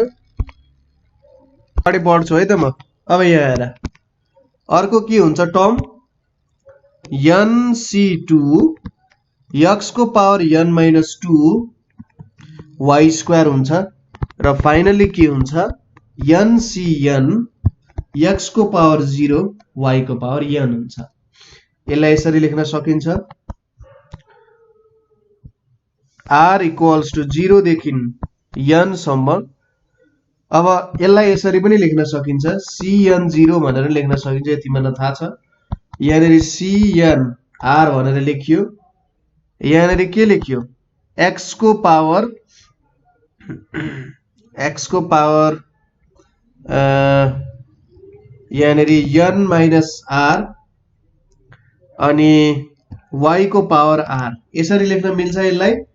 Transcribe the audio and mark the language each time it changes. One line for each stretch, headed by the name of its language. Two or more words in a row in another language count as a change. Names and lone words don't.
Nepali: अगाडि बढ्छु है त म। अब यहाँ हेर, अर्को के हुन्छ टर्म? nc2 x को पावर
English: n minus 2
Nepali: y स्क्वायर हुन्छ र फाइनली के हुन्छ? ncn x को पावर 0 y को पावर n हुन्छ। यसलाई यसरी लेख्न सकिन्छ
English: r equals to 0
Nepali: देखि n सम्म अब यसलाई यसरी पनि लेख्न सकिन्छ, cn0 भनेर लेख्न सकिन्छ, यति मलाई थाहा छ। यहाँनिर cnr भनेर लेखियो, यहाँनिर के लेखियो, x को पावर यहाँनिर
English: n minus r
Nepali: अनि y को पावर r, यसरी लेख्न मिल्छ यसलाई?